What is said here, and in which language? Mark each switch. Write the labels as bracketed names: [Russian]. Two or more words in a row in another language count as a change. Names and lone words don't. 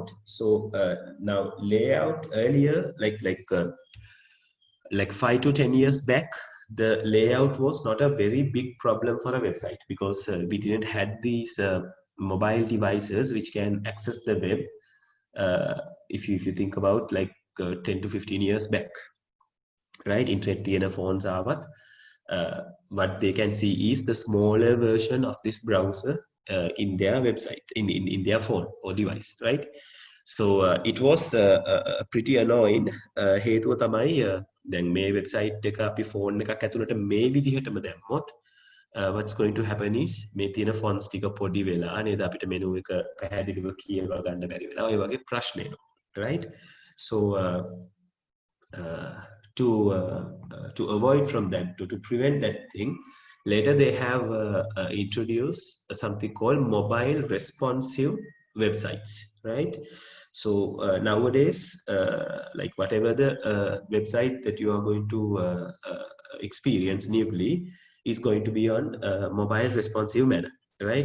[English] So now layout earlier, like 5 to 10 years back, the layout was not a very big problem for a website because we didn't had these mobile devices which can access the web. If you think about like 10 to 15 years back, right? [Sinhala] Internet තියෙන phones ආවත් [English] what they can see is the smaller version of this browser in their website, in their phone or device, right? So it was pretty annoying. [Sinhala] හේතුව තමයි දැන් මේ වෙබ්සයිට් එක අපි ෆෝන් එකක් ඇතුළට මේ විදිහටම දැම්මොත් [English] what's going to happen is [Sinhala] මේ තියෙන fonts ටික පොඩි වෙලා නේද අපිට menu එක පැහැදිලිව කියවා ගන්න බැරි වෙලා ඔය වගේ ප්‍රශ්න එනවා, [English] right? So uh, to avoid from that, to prevent that thing, later they have introduced something called mobile responsive websites, right? So nowadays, like whatever the website that you are going to experience newly is going to be on mobile responsive manner, right?